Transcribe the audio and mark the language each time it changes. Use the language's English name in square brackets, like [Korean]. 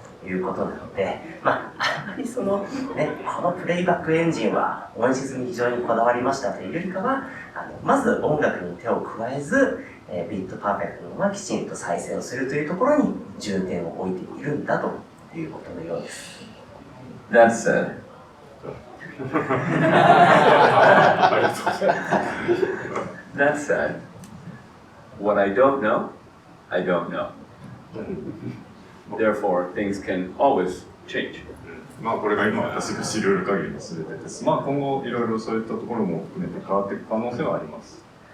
[Japanese] いうことなので、あまりこのプレイバックエンジンは音質に非常にこだわりましたというよりかは、まず音楽に手を加えず、ビットパーフェクトのままきちんと再生をするというところに重点を置いているんだということのようです。 [English] That said, that said, what I don't know, I don't know. Therefore, things can always change. [Japanese] これが今私が知り得る限りの全てです。今後いろいろそういったところも含めて変わっていく可能性はあります。